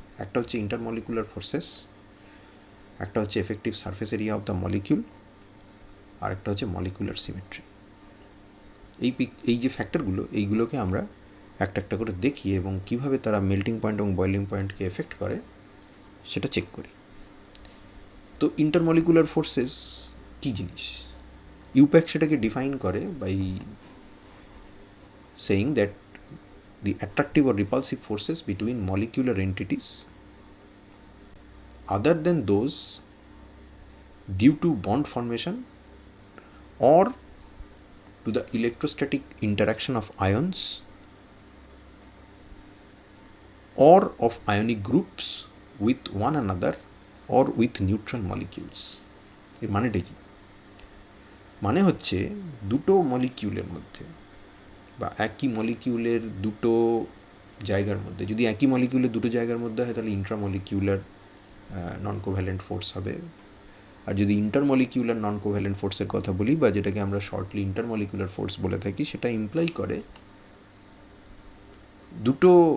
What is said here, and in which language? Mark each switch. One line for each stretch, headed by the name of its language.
Bangla: একটা হচ্ছে intermolecular forces, একটা হচ্ছে
English: effective surface area of the molecule,
Bangla: আর একটা হচ্ছে মলিকুলার সিমেট্রি। এই যে ফ্যাক্টরগুলো, এইগুলোকে আমরা একটা একটা করে দেখি এবং কীভাবে তারা মেল্টিং পয়েন্ট এবং বয়লিং পয়েন্টকে এফেক্ট করে সেটা চেক করি। তো ইন্টারমলিকুলার ফোর্সেস কী জিনিস? ইউপ্যাক সেটাকে ডিফাইন করে
English: By saying that the attractive or repulsive forces between molecular entities other than those due to bond formation or to the electrostatic interaction of ions or of ionic groups with one another or with neutral molecules.
Bangla: এর মানেটা কি? মানে হচ্ছে দুটো মলিকিউলের মধ্যে বা একই মলিকিউলের দুটো জায়গার মধ্যে, যদি একই মলিকিউলের দুটো জায়গার মধ্যে হয় তাহলে ইন্ট্রামলিকিউলার নন কোভ্যালেন্ট ফোর্স হবে। আর যদি ইন্টারমলিকিউলার নন কোভ্যালেন্ট ফোর্সের কথা বলি, বা যেটাকে আমরা শর্টলি ইন্টারমলিকুলার ফোর্স বলে থাকি, সেটা ইমপ্লাই করে দুটো